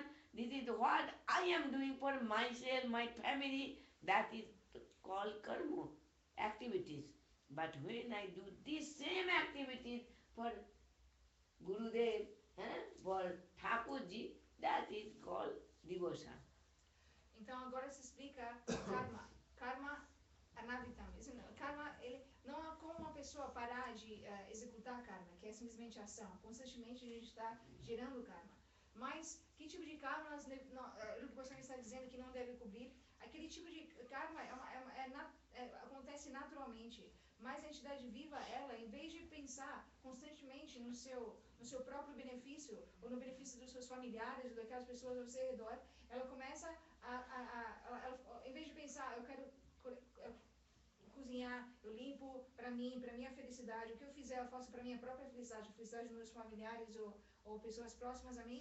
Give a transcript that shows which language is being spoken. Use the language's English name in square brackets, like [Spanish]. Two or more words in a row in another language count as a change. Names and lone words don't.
[English] This is what I am doing for myself, my family. That is called karma, activities. But when I do this same activities for Gurudev, for Thakurji, that is called devotion. [Portuguese] Então agora se explica karma. [Sanskrit] Karma anavritam. [Portuguese] Karma, não há como uma pessoa parar de executar karma, que é simplesmente ação. Constantemente a gente está gerando karma. Mas que tipo de karma Rupa Goswami está dizendo que não deve cobrir? Aquele tipo de karma acontece naturalmente, mas a entidade viva, ela, em vez de pensar constantemente no seu próprio benefício, ou no benefício dos seus familiares, ou daquelas pessoas ao seu redor, ela começa em vez de pensar, eu quero cozinhar, eu limpo para mim, para minha felicidade, o que eu fizer eu faço para minha própria felicidade, a felicidade dos meus familiares ou pessoas próximas a mim.